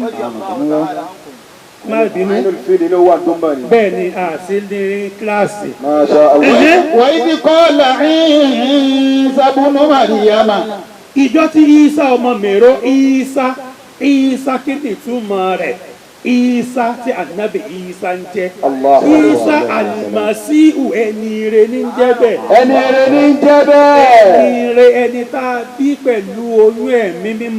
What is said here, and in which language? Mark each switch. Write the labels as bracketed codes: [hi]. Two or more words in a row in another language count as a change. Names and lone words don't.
[yo] Má bínú. Bẹ́ẹ̀ ni a sì ní kíláàsì. [ar] وإذ قال عيسى ابن مريم. [yo] Ìjọ tí Isa ọmọ mèrò Isa kí ni ìtumọ̀ rẹ̀? Isa tí ànábì Isa ń jẹ́. Isa Al-Masihu ẹni ire ní jẹ́ bẹ́ẹ̀. Ẹni ire ní jẹ́ bẹ́ẹ̀. Ẹni ire ẹni tá a bí pẹ̀lú oyún ẹ̀mí mímọ́.